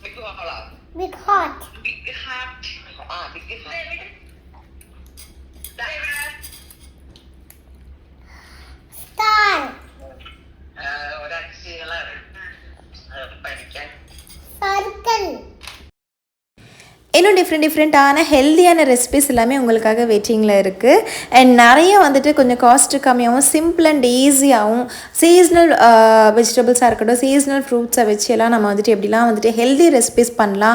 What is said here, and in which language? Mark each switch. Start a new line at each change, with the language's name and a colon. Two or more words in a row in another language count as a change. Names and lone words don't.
English: smaller? Big heart. Big heart. Big heart. Star.
Malayalam: ഒരക്ഷരങ്ങളാണ് പഠിക്കാൻ.
English: Circle.
Tamil: இன்னும்
English: different healthy recipes
Tamil: எல்லாமே உங்களுக்காக வெயிட்டிங்கில் இருக்குது. அண்ட் நிறைய வந்துட்டு கொஞ்சம் காஸ்ட்டு கம்மியாகவும்
English: simple and easy seasonal vegetables
Tamil: இருக்கட்டும்,
English: seasonal fruits
Tamil: வச்சு எல்லாம் நம்ம வந்துட்டு எப்படிலாம் வந்துட்டு
English: healthy recipes
Tamil: பண்ணலாம்.